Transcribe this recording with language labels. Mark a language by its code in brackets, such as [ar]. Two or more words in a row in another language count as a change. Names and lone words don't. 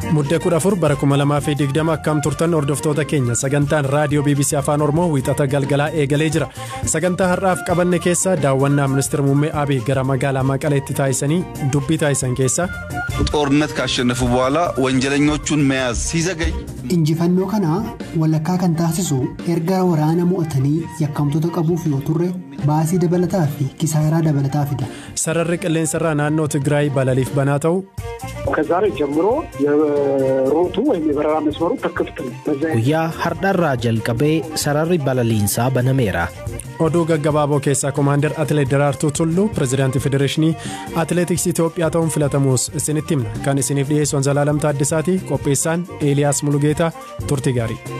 [om] Ebda 14 bara 2020 akkam turtan hordoftoota keenya sagantaan raadiyoo BBC Afaan Oromoo wiixata galgalaa eegalee jira. Sagantaa har'aaf qabanne keessa daawwannaa ministeera muummee Abiy gara magaalaa Maqaleetti taasisanii dubbii taasisan keessa [am] ጦርነት ካሸነፉ በኋላ ወንጀለኞቹን መያዝ ሲዘገይ [om] injifannoo kana walakkaa kan taasisu erga waraana mo'atanii yakkamtoota qabuuf yoo turre baasii dabalataa fi kisaaraa dabalataa fida. Sararri qilleensarraa naannoo Tigraay balaliif banaa ta'u [am] ከዛሬ ጀምሮ የሮቱ ወይም የበረራ መስመሩ ተከፍቶ [om] guyyaa har'arraa jalqabee sararri balaliinsaa banameera. Oduu gaggabaaboo keessaa Komaander Atileet Daraartuu Tulluu Pireezidaantii Federeeshinii Atileetiksii Itoophiyaa ta'uun filatamuus isinitti himna. Kan isiniif dhiyeessuun Zalaalam Taaddasaati. Qopheessaan Eeliyaas Mulugeetaa. Turtii gaarii.